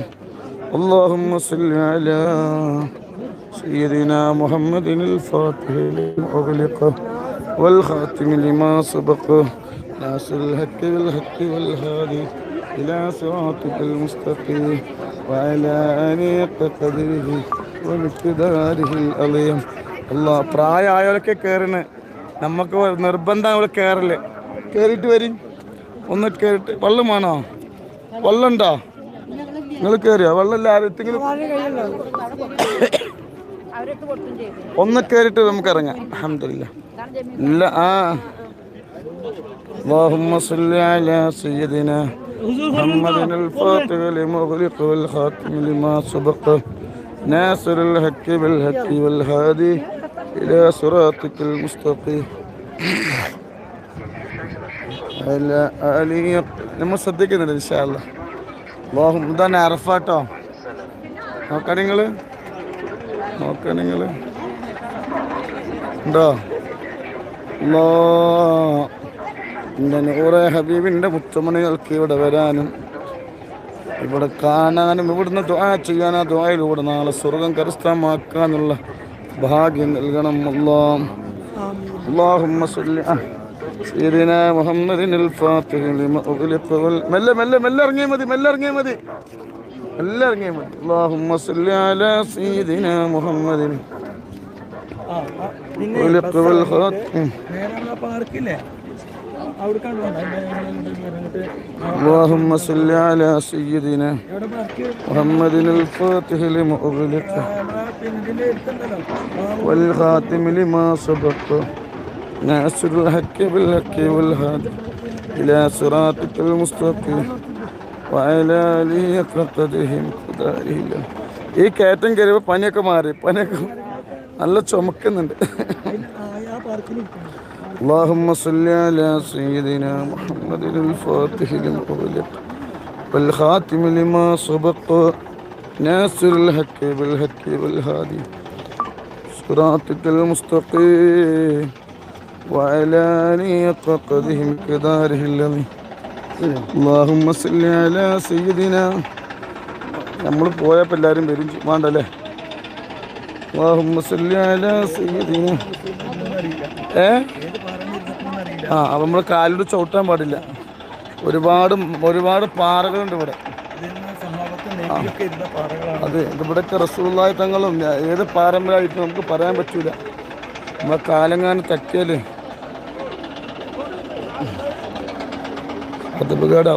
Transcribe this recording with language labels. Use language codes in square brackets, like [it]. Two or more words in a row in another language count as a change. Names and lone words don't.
[ar] اللهم صل على سيدنا محمد الفاتح لما أغلق والخاتم لما سبق ناصر الحق بالحق والهادي إلى صراطك المستقيم وعلى آله قدره ومقداره العظيم. [ml] അല്ലാഹ് പ്രായമായവരൊക്കെ കയറണേ, നമുക്ക് നിർബന്ധം അവിടെ കയറല്. കയറിയിട്ട് വരും, ഒന്ന് കയറിയിട്ട്. വെള്ളം വേണോ? വെള്ളം ഉണ്ടോ? നിങ്ങൾ കയറിയോ? വെള്ളമില്ല ആരെങ്കിലും ഒന്ന് കയറിയിട്ട് നമുക്ക് ഇറങ്ങാം. അൽഹംദുലില്ലാഹ്. [ar] ഇല്ല اللهم صل على سيدنا محمد الفاتح لما أغلق والخاتم لما سبق ناصر الحق بالحق والهادي إلى صراطك المستقيم على آله. [ml] നമ്മൾ ശ്രദ്ധിക്കുന്നുണ്ട് [ar] إن شاء الله. [ml] اللهم ഇതാണ് അറഫാട്ടോ. നോക്കാം നിങ്ങൾ ഉണ്ടോ? എൻ്റെ നൂറെ ഹബീബിൻ്റെ മുത്തമണികൾക്ക് ഇവിടെ വരാനും ഇവിടെ കാണാനും ഇവിടുന്ന് ദുആ ചെയ്യാനും ആ ദുആയിലൂടെ നാളെ സ്വർഗം കരസ്ഥമാക്കാനുള്ള ഭാഗ്യം നൽകണം. [ar] اللهم صل على سيدنا محمد الفاتح لما أغلق [ml] മെല്ലെ ഇറങ്ങിയാൽ മതി. [ar] اللهم صل على سيدنا محمد أغلق والخاتم اللهم صل على سيدنا محمد الفاتح لما أغلق والخاتم لما سبق ناصر الحق بالحق والهادي إلى صراطك المستقيم وعلى آله حق قدره مقداره. [ml] ഈ കയറ്റം കയറിയപ്പോൾ പനിയൊക്കെ മാറി. പനിയൊക്കെ നല്ല ചുമക്കുന്നുണ്ട്. [ar] اللهم صل على سيدنا محمد الفاتح لما أغلق والخاتم لما سبق ناصر الحق بالحق والهادي صراطك المستقيم وعلى آله حق قدره مقداره العظيم. اللهم صل على سيدنا. [ml] നമ്മൾ പോയപ്പോൾ എല്ലാവരും വരും വേണ്ടല്ലേ? [ar] اللهم صل على سيدنا [ml] അപ്പം നമ്മൾ കാലിലൂടെ ചവിട്ടാൻ പാടില്ല. ഒരുപാട് പാറകളുണ്ട് ഇവിടെ. അത് ഇവിടെയൊക്കെ റസൂലുള്ളാഹി തങ്ങളും ഏത് പാരമ്പര്യമായിട്ട് നമുക്ക് പറയാൻ പറ്റൂല. നമ്മളെ കാലങ്ങാനും തട്ടിയാൽ അത് ഉപകാരമാവും.